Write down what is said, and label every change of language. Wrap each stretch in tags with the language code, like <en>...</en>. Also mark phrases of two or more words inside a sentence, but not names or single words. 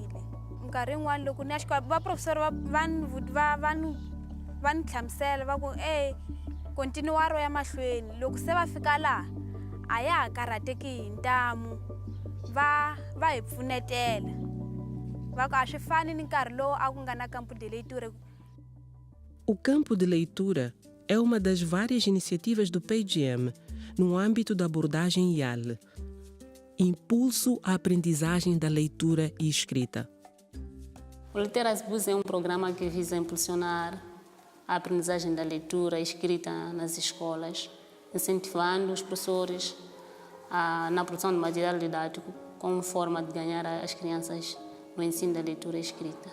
<ts>Minkarhi yin'wana loko ni ya xikola vaprofesori va ni hlamusela va ku kontinuwa ro ya mahlweni loko se va fika laha a ya ha karhateki hi ntamu va hi pfunetela va ku a swi fani ni nkarhi lowu a ku nga na</ts> <pt>campo de leitura. O campo de leitura é uma das várias iniciativas do PGM no âmbito da abordagem IAL, Impulso à Aprendizagem da Leitura e Escrita. O Literas Bus é um programa que visa impulsionar a aprendizagem da leitura e escrita nas escolas, incentivando os professores na produção de material didático como forma de ganhar as crianças no ensino da leitura e escrita.</pt>